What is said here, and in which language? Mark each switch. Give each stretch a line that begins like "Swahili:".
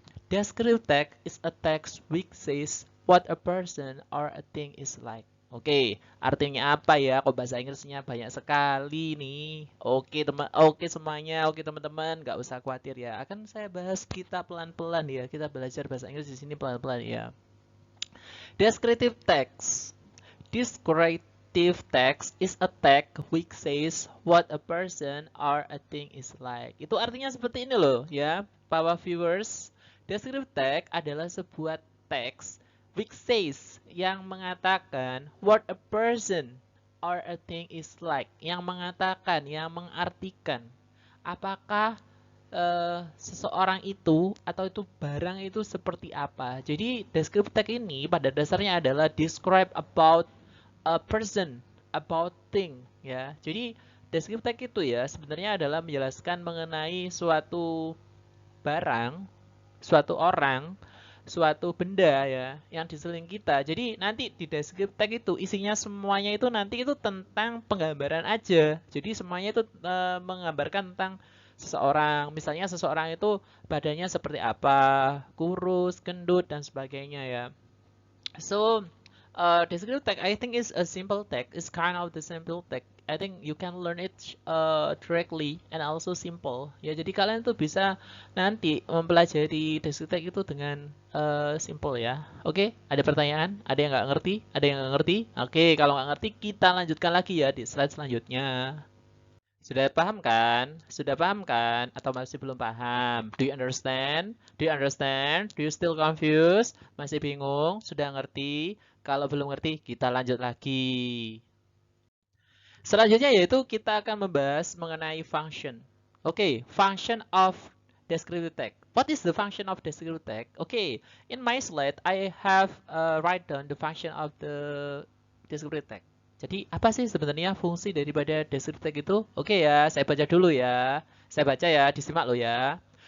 English: Descriptive text is a text which says what a person or a thing is like.
Indonesian: Oke, artinya apa ya? Kok bahasa Inggrisnya banyak sekali nih. Oke, teman, oke semuanya, oke teman-teman, nggak usah khawatir ya. Akan saya bahas kita pelan-pelan ya. Kita belajar bahasa Inggris di sini pelan-pelan ya.
English: Descriptive text. Descriptive text is a text which says what a person or a thing is like.
Indonesian: Itu artinya seperti ini loh ya, para viewers. Descriptive text adalah sebuah teks
English: which says
Indonesian: yang mengatakan
English: what a person or a thing is like,
Indonesian: yang mengatakan, yang mengartikan apakah seseorang itu atau itu barang itu seperti apa. Jadi descriptive text ini pada dasarnya adalah
English: describe about a person, about thing
Indonesian: ya. Jadi descriptive text itu ya sebenarnya adalah menjelaskan mengenai suatu barang, suatu orang, suatu benda ya yang di sekeliling kita. Jadi nanti di descriptive text itu isinya semuanya itu nanti itu tentang penggambaran aja. Jadi semuanya itu menggambarkan tentang seseorang. Misalnya seseorang itu badannya seperti apa, kurus, gendut dan sebagainya ya.
English: So descriptive text I think is a simple text. It's kind of the simple text. I think you can learn it directly and also simple.
Indonesian: Ya, jadi kalian tuh bisa nanti mempelajari descriptive text itu dengan simple ya. Oke, ada pertanyaan? Ada yang nggak ngerti? Ada yang nggak ngerti? Oke, kalau nggak ngerti kita lanjutkan lagi ya di slide selanjutnya. Sudah paham kan? Sudah paham kan? Atau masih belum paham?
English: Do you understand? Do you understand? Do you still confused?
Indonesian: Masih bingung? Sudah ngerti? Kalau belum ngerti, kita lanjut lagi. Selanjutnya yaitu kita akan membahas mengenai function.
English: Oke, function of descriptive text. What is the function of descriptive text? Okay, in my slide I have write down the function of the descriptive text.
Indonesian: Jadi apa sih sebenarnya fungsi daripada descriptive text itu? Oke ya, saya baca dulu ya. Saya baca ya, disimak lo ya.